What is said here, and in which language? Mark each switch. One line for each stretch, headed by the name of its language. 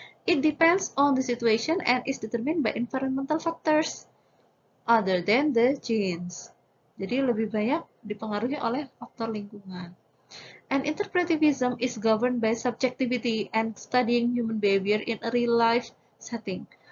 English: It depends on the situation and is determined by environmental factors other than the genes.
Indonesian: Jadi lebih banyak dipengaruhi oleh faktor lingkungan.
English: And interpretivism is governed by subjectivity and studying human behavior in a real life setting.